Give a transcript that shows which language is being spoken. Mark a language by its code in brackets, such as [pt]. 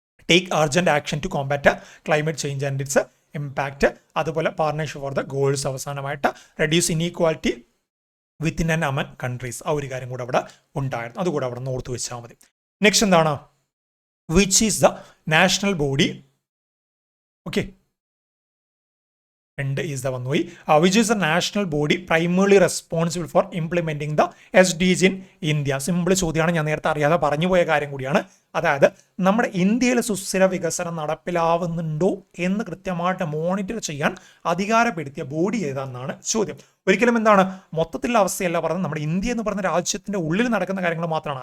[en] Take urgent action to combat climate change and its impact. [ml] അതുപോലെ [en] Partnership for the goals. [ml] അവസാനമായിട്ട് [en] Reduce inequality within and among countries. [ml] ആ ഒരു കാര്യം കൂടെ അവിടെ ഉണ്ടായിരുന്നു. അതുകൂടെ അവിടെ നിന്ന് ഓർത്ത് വെച്ചാൽ മതി. [en] next [ml] എന്താണ്? [en] Which is the national body. Okay, and is the one way which is a national body primarily responsible for implementing the SDGs in India. [ml] Simple ചോദ്യമാണ്. ഞാൻ നേരത്തെ അറിയാതെ പറഞ്ഞു പോയ കാര്യം കൂടിയാണ്. അതായത് നമ്മുടെ ഇന്ത്യയിൽ സുസ്ഥിര വികസനം നടപ്പിലാവുന്നുണ്ടോ എന്ന് കൃത്യമായിട്ട് മോണിറ്റർ ചെയ്യാൻ അധികാരപ്പെടുത്തിയ ബോഡി ഏതാണെന്നാണ് ചോദ്യം. ഒരിക്കലും എന്താണ് മൊത്തത്തിലുള്ള അവസ്ഥയല്ല പറഞ്ഞത്. നമ്മുടെ ഇന്ത്യ എന്ന് പറഞ്ഞ രാജ്യത്തിന്റെ ഉള്ളിൽ നടക്കുന്ന കാര്യങ്ങൾ മാത്രമാണ്.